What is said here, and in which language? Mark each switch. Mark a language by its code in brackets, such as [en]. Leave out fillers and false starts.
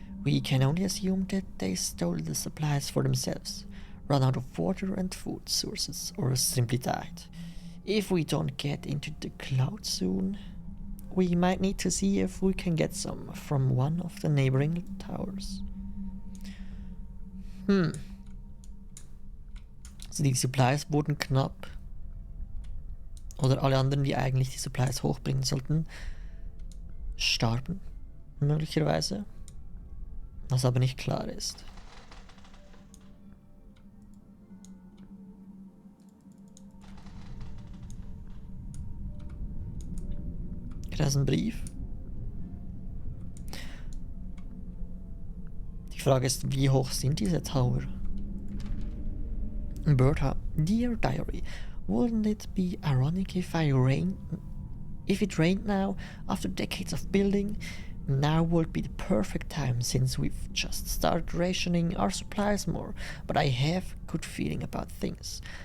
[en] We can only assume that they stole the supplies for themselves, ran out of water and food sources, or simply died. If we don't get into the clouds soon, we might need to see if we can get some from one of the neighboring towers. [de] Also die Supplies wurden knapp. Oder alle anderen, die eigentlich die Supplies hochbringen sollten, starben. Möglicherweise. Was aber nicht klar ist. Da ist ein Brief. Die Frage ist, wie hoch sind diese Tower? [en] Bertha, dear diary, wouldn't it be ironic if it rained now, after decades of building? Now would be the perfect time since we've just started rationing our supplies more, but I have a good feeling about things.